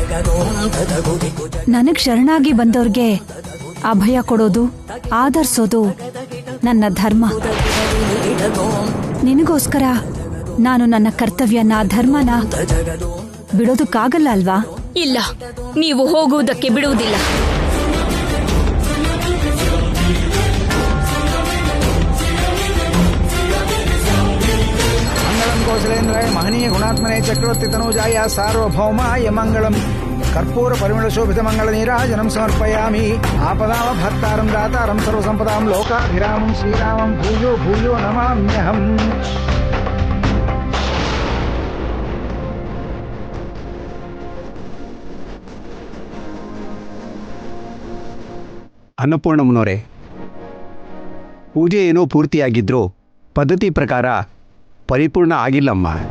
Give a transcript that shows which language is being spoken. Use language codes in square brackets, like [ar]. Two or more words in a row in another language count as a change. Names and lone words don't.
[kn] ನನಗ್ ಶರಣಾಗಿ ಬಂದವ್ರಿಗೆ ಅಭಯ ಕೊಡೋದು, ಆದರ್ಸೋದು ನನ್ನ ಧರ್ಮ. ನಿನಗೋಸ್ಕರ ನಾನು ನನ್ನ ಕರ್ತವ್ಯನ, ಧರ್ಮನ ಬಿಡೋದಕ್ಕಾಗಲ್ಲ ಅಲ್ವಾ? ಇಲ್ಲ, ನೀವು ಹೋಗುವುದಕ್ಕೆ ಬಿಡುವುದಿಲ್ಲ. [sa] कौशलेन्द्राय महनीय गुणात्मने चक्रवर्ती तनूजाय सार्वभौमाय मंगलम कर्पूर परिमल शोभित मंगल नीराजनम समर्पयामि. आपदामभक्तारं दातारं सर्वसंपदां लोकाभिरामं श्रीरामं भूयो भूयो नमाम्यहम्. [kn] ಅನ್ನಪೂರ್ಣಮ್ಮನವರೇ, ಪೂಜೆ ಏನೋ ಪೂರ್ತಿಯಾಗಿದ್ರೂ ಪದ್ಧತಿ ಪ್ರಕಾರ ಪರಿಪೂರ್ಣ ಆಗಿಲ್ಲಮ್ಮ.